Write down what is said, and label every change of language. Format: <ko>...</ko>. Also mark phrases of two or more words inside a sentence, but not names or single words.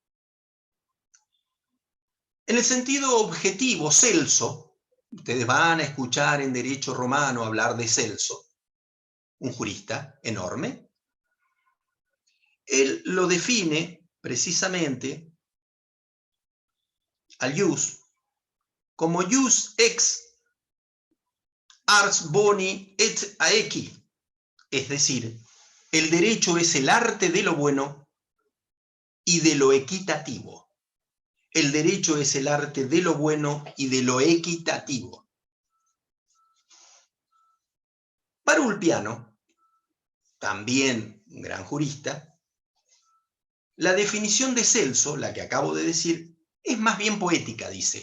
<es>En el sentido objetivo, Celso, ustedes van a escuchar en derecho romano hablar de Celso, un jurista enorme. Él lo define precisamente al ius como</es> <la>ius ex ars boni et aequi,</la> <es>es decir, el derecho es el arte de lo bueno y de lo equitativo. El derecho es el arte de lo bueno y de lo equitativo. Para Ulpiano, también un gran jurista, la definición de Celso, la que acabo de decir, es más bien poética, dice.</es>